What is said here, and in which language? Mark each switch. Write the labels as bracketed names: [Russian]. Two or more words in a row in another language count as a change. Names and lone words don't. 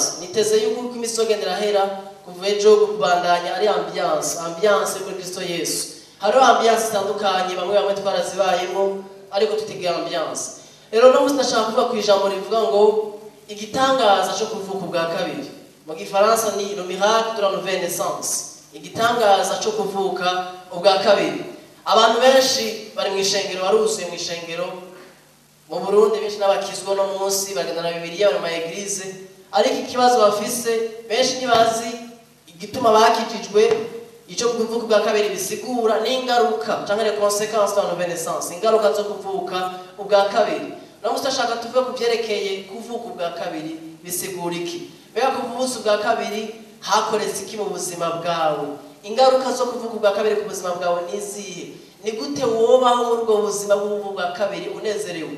[Rundi] Niteze yuko uko imisogendera hera kuva ejo kubandanya ari ambiance muri Kristo Yesu. Hariho ambiance zitandukanye bamwe twarazibayemo, ariko tutege ambiance. Rero no ndashaka kuvuga ku ijambo rivuga ngo igitangaza cyo kuvuka ubwa kabiri. Mu Gifaransa ni [French] le miracle de la nouvelle naissance. [Rundi] Igitangaza cyo kuvuka ubwa kabiri. Abantu benshi bari mu ishengero, baruzuye mu ishengero mu Burundi, benshi n'abakizwa no munsi bagenda na Bibiliya bari mu eglise, ariko ikibazo bafise benshi ntibazi igituma bakijijwe. Ico kuvuka ubwa kabiri bisigura n'ingaruka cyangwa [French] les conséquences de la nouvelle naissance, [Rundi] ingaruka zo kuvuka ubwa kabiri. No mustashaka tuvuge ku byerekeye kuvuka ubwa kabiri bisigura iki? Bega kuvuka ubwa kabiri hakoretse iki mu buzima bwawe? Ingaruka zo kuvuka ubwa kabiri ku buzima bwawe nizihe? Ni gute wobaho muri ubwo buzima bw'ubwa kabiri unezerewe?